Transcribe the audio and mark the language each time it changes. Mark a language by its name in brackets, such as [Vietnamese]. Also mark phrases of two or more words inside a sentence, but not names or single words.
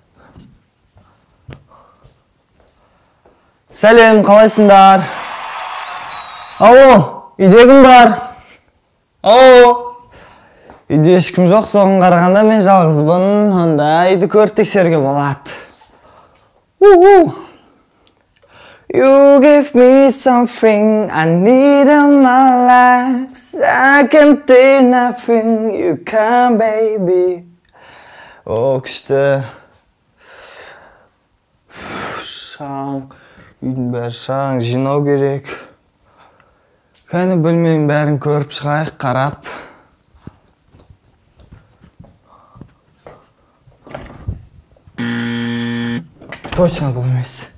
[Kazakh] Сәлем, қалайсыңдар? Ау, үйде кім бар? Ау, үйде ешкім жоқ, соған қарағанда мен жалғызбын, онда үйді көріп тексеруге болады. [English] You give me something I need in my life, so I can't do nothing, you can, baby. [Kazakh] О, күшті. Шаң, үйдің бәрі шаң, жинау керек. Кәні бөлменің бәрін көріп шығайық, қарап. Точно бұл емес.